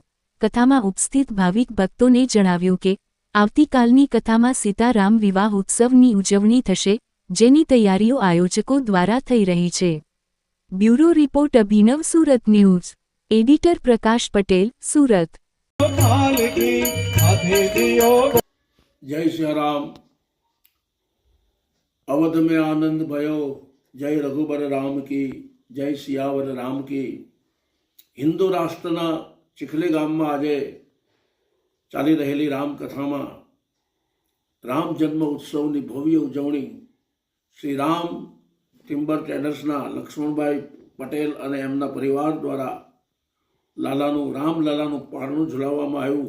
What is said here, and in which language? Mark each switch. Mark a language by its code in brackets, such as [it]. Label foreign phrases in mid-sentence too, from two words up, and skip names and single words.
[gu] કથામાં ઉપસ્થિત ભાવિક ભક્તોને જણાવ્યું કે આવતીકાલની કથામાં સીતારામ વિવાહ ઉત્સવની ઉજવણી થશે, જેની તૈયારીઓ આયોજકો દ્વારા થઈ રહી છે। બ્યુરો રિપોર્ટ અભિનવ સુરત ન્યૂઝ। એડિટર પ્રકાશ પટેલ, સુરત। [hi] जय श्री राम। अवध में आनंद भयो, जय रघुबर राम की, जय सियावर राम की। [gu] हिंदू राष्ट्રના ચીખલી ગામમાં આજે ચાલી રહેલી રામકથામાં રામ જન્મ ઉત્સવની ભવ્ય ઉજવણી શ્રી રામ ટિમ્બર ટ્રેડર્સના લક્ષ્મણભાઈ પટેલ અને એમના પરિવાર દ્વારા રામલાલાનું પારણું ઝુલાવવામાં આવ્યું।